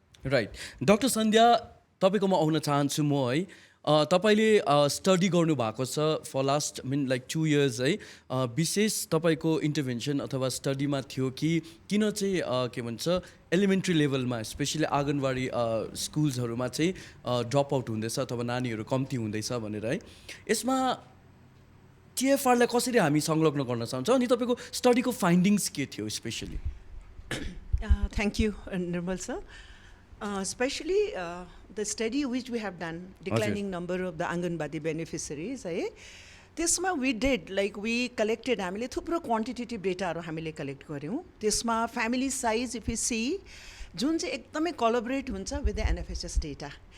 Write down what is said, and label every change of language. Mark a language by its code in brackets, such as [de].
[ne] Right. Doctor सन्ध्या, तपाईँकोमा आउन चाहन्छु म है। तपाईँले स्टडी गर्नुभएको छ [en] for last like 2 years [ne] है, विशेष तपाईँको इन्टरभेन्सन अथवा स्टडीमा थियो कि किन चाहिँ के भन्छ एलिमेन्ट्री लेभलमा स्पेसली आँगनबाडी स्कुल्सहरूमा चाहिँ ड्रप आउट हुँदैछ अथवा नानीहरू कम्ती हुँदैछ भनेर है, यसमा टिएफआरलाई कसरी हामी संलग्न गर्न चाहन्छौँ अनि तपाईँको स्टडीको फाइन्डिङ्स के थियो specially? [en] Thank you, Nirmal sir. Especially the study which we have done, declining number of the Anganwadi beneficiaries, [ne] त्यसमा [en] we did, like we collected, [ne] हामीले थुप्रो [en] quantitative dataहरू [ne] हामीले [en] collect [ne] गर्यौँ. त्यसमा [en] family size if you see, [ne] जुन चाहिँ एकदमै [en] collaborate [ne] हुन्छ [en] with the NFHS data.